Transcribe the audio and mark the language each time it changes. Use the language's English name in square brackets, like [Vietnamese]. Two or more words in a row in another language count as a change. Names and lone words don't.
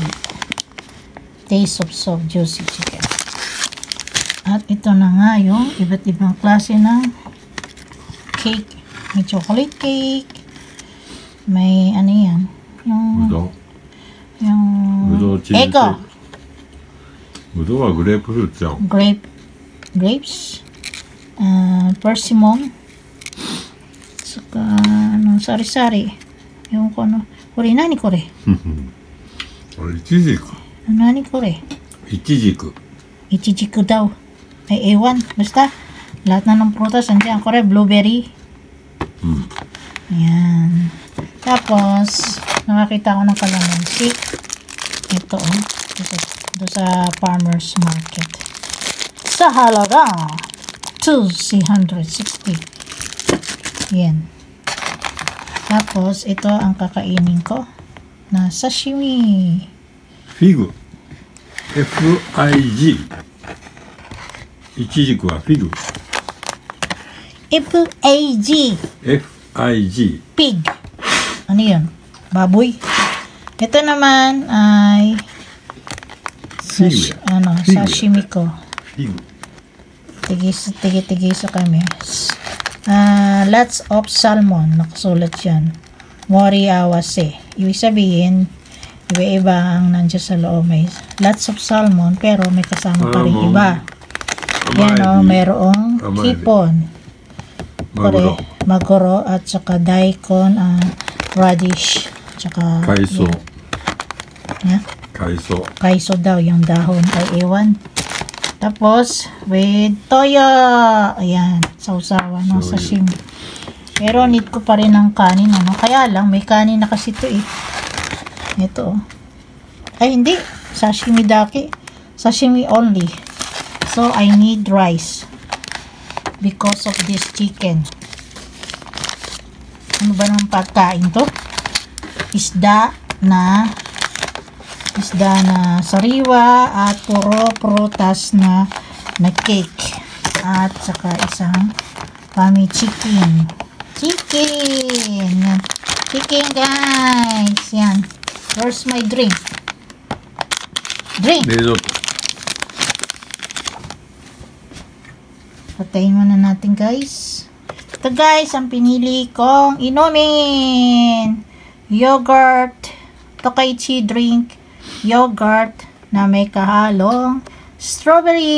[English] Taste of soft juicy chicken. [Filipino] At ito na nga yung iba't ibang klase ng cake. May chocolate cake. May ano yan? Yung Ego. [Japanese] ぶどうはグレープフルーツじゃん。 [English] grapes, persimmon, [Filipino] saka sari-sari. Yung ko ano. [Japanese] これ、何これ? イチジク。何これ? イチジク。 [Filipino] イチジク daw. Ay, ewan. Basta, lahat na ng prutas. Andiyan, kore, blueberry. Ayan. Tapos, nakakita ko ng kalamansi. Ito, Ito sa [English] farmer's market. [Filipino] Sa halaga 260. Yan. Tapos, ito ang kakainin ko na sashimi. Fig. F-I-G. [Japanese] イチジクはフィグ。 [Filipino] F-A-G. F-I-G. Pig. Ano yun? Baboy. Ito naman ay sashimi ko. Tigisa kami. [English] Lots of salmon. [Filipino] Nakasulat yan. [Japanese] 盛り合わせ. [Filipino] Ibig sabihin, iba-iba ang nandiyan sa loob. May [English] lots of salmon, [Filipino] pero may kasama pa rin iba. Yan o, mayroong hipon. Maguro at saka daikon, radish, tsaka kaiso. Yeah. Kaiso daw, yung dahon ay ewan. Tapos, with toyo. Ayan, sausawa ng sashimi. Pero need ko pa rin ng kanin, ano? Kaya lang, may kanin na kasi ito eh. Ito oh. Ay, hindi. [Japanese] 刺身だけ. [English] Sashimi only. So, I need rice. Because of this chicken. [Filipino] Ano ba ng pagkain to? Isda na sariwa at puro prutas na cake at saka isang pami chicken guys. Yan, [English] where's my drink? [Filipino] Patayin muna natin guys. Ito guys ang pinili kong inumin, yogurt Tokaichi drink, yogurt na may kahalong strawberry.